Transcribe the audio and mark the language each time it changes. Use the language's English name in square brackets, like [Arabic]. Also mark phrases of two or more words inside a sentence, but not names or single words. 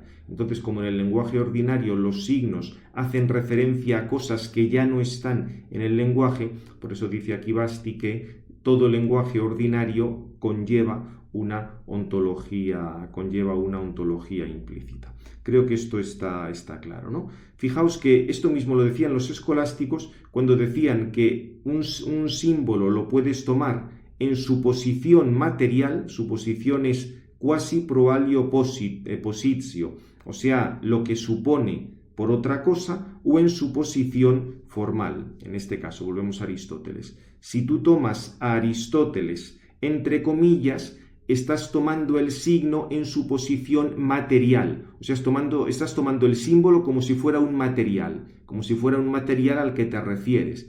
[Spanish] Entonces, como en el lenguaje ordinario los signos hacen referencia a cosas que ya no están en el lenguaje, por eso dice aquí Basti que todo lenguaje ordinario conlleva una ontología implícita. Creo que esto está claro, ¿no? Fijaos que esto mismo lo decían los escolásticos cuando decían que un símbolo lo puedes tomar en su posición material, su posición es [Latin] quasi pro alio positio, [Spanish] o sea, lo que supone por otra cosa, o en su posición formal. En este caso, volvemos a Aristóteles. Si tú tomas a Aristóteles entre comillas, estás tomando el signo en su posición material. O sea, estás tomando el símbolo como si fuera un material al que te refieres.